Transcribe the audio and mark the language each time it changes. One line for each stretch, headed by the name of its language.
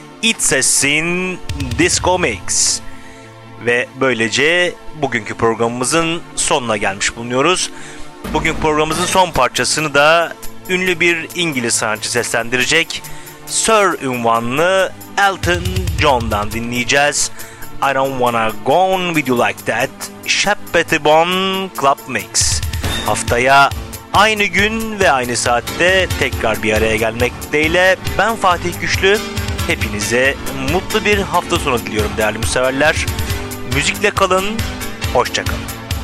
Turkish: It's a Sin Disco Mix. Ve böylece bugünkü programımızın sonuna gelmiş bulunuyoruz. Bugün programımızın son parçasını da ünlü bir İngiliz sanatçı seslendirecek. Sir unvanlı Elton John'dan dinleyeceğiz.
English: I don't wanna go on with you like that. Shep Pettibon Club Mix.
Turkish: Haftaya aynı gün ve aynı saatte tekrar bir araya gelmek dileğiyle ben Fatih Güçlü. Hepinize mutlu bir hafta sonu diliyorum değerli müseverler. Müzikle kalın, hoşça kalın.